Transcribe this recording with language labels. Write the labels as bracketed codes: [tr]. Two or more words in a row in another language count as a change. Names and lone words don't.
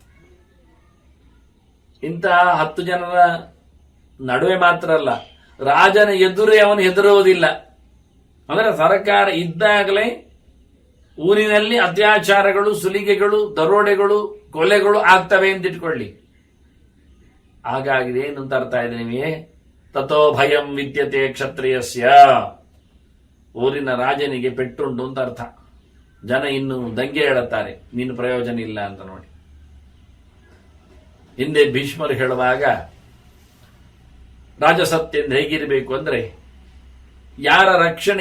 [kn] ಇಂತಹ 10 ಜನರ ನಡುವೆ ಮಾತ್ರ ಅಲ್ಲ, ರಾಜನ ಎದುರೇ ಅವನು ಹೆದರುವುದಿಲ್ಲ. ಅಂದರೆ ಸರ್ಕಾರ ಇದ್ದಾಗಲೇ ಊರಿನಲ್ಲಿ ಅತ್ಯಾಚಾರಗಳು, ಸುಲಿಗೆಗಳು, ದರೋಡೆಗಳು, ಕೊಲೆಗಳು ಆಗ್ತವೆ ಅಂತ ಇಟ್ಕೊಳ್ಳಿ. ಹಾಗಾಗಿ ಏನಂತ ಅರ್ಥ ಇದೆ ನಿಮಗೆ? [sa] ತಥೋ ಭಯಂ ವಿದ್ಯತೆ ಕ್ಷತ್ರಿಯಸ್ಯ. [kn] ಊರಿನ ರಾಜನಿಗೆ ಪೆಟ್ಟುಂಟು ಅಂತ ಅರ್ಥ. ಜನ ಇನ್ನು ದಂಗೆ ಹೇಳುತ್ತಾರೆ, ನೀನು ಪ್ರಯೋಜನ ಇಲ್ಲ ಅಂತ. ನೋಡಿ, ಹಿಂದೆ ಭೀಷ್ಮರು ಹೇಳುವಾಗ ರಾಜಸತ್ಯದಿಂದ ಹೇಗಿರಬೇಕು ಅಂದ್ರೆ, ಯಾರ ರಕ್ಷಣೆ